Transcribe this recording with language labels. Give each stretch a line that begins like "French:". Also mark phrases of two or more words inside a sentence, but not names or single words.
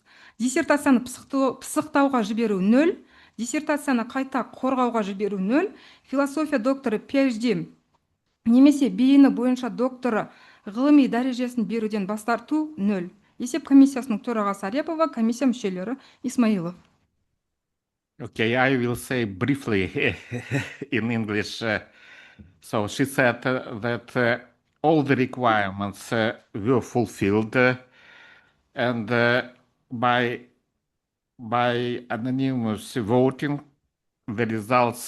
Kazakh: Диссертацияны пысықтауға жіберу 0. Диссертацияны қайта қорғауға жіберу 0. Философия докторы PhD немесе бейіні бойынша докторы ғылыми дәрежесін беруден бас тарту 0. Есеп комиссиясының төрағасы Арепова, комиссия мүшелері Исмаилов.
English: Okay, I will say briefly in English. So she said that all the requirements were fulfilled, and by anonymous voting, the results.